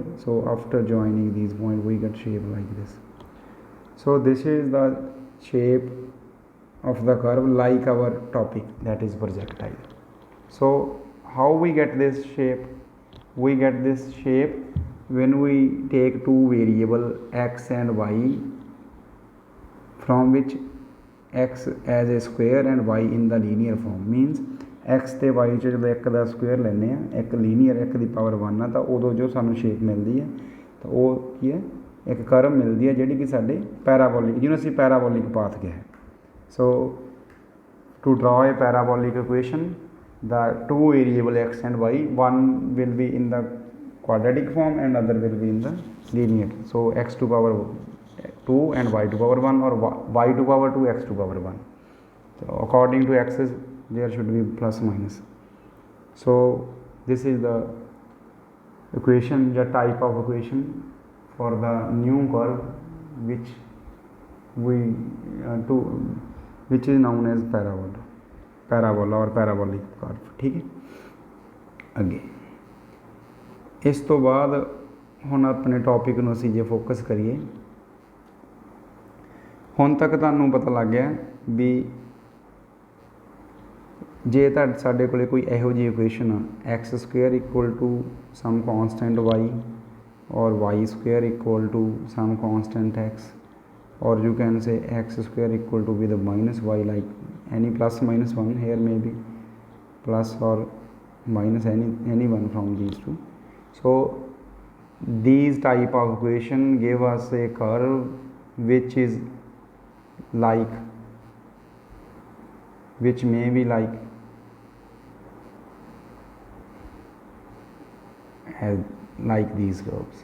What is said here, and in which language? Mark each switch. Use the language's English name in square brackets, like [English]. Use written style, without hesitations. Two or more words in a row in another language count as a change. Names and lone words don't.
[English] So after joining these points, we get shape like this. So this is the shape of the curve like our topic, that is projectile. So how we get this shape? We get this shape when we take two variable x and y, from which x as a square and y in the linear form. [Punjabi] Means x ਤੇ y ਚ ਜਦੋਂ ਇੱਕ ਦਾ ਸਕੁਅਰ ਲੈਂਦੇ ਆ, ਇੱਕ ਲੀਨੀਅਰ ਇੱਕ ਦੀ ਪਾਵਰ 1 ਆ, ਤਾਂ ਉਦੋਂ ਜੋ ਸਾਨੂੰ ਸ਼ੇਪ ਮਿਲਦੀ ਹੈ ਤਾਂ ਉਹ ਕੀ ਹੈ, ਇੱਕ ਕਰਵ ਮਿਲਦੀ ਹੈ ਜਿਹੜੀ ਕਿ ਸਾਡੇ ਪੈਰਾਬੋਲਿਕ, ਜਿਹਨੂੰ ਅਸੀਂ [English] parabolic path [Punjabi] ਕਿਹਾ ਹੈ. [English] so to draw a parabolic equation, the two variable x and y, one will be in the quadratic form and other will be in the linear. So x to power 2 and y to power 1, or y to power 2 x to power 1. So according to axis there should be plus minus. So this is the equation, the type of equation for the new curve which we which is known as parabola [Hindi] और पैराबोलिक कर्व. ठीक है. [Punjabi] ਅੱਗੇ ਇਸ ਤੋਂ ਬਾਅਦ ਹੁਣ ਆਪਣੇ ਟੌਪਿਕ ਨੂੰ ਅਸੀਂ ਜੇ ਫੋਕਸ ਕਰੀਏ, ਹੁਣ ਤੱਕ ਤੁਹਾਨੂੰ ਪਤਾ ਲੱਗ ਗਿਆ ਵੀ ਜੇ ਸਾਡੇ ਕੋਲ ਕੋਈ ਇਹੋ ਜਿਹੀ ਇਕੁਏਸ਼ਨ ਆ, [English] x square equal to some constant y, or y square equal to some constant x, or you can say x square equal to with a minus y, like any plus minus 1, here may be plus or minus any one from these two. So these type of equation give us a curve which is like, which may be like these curves.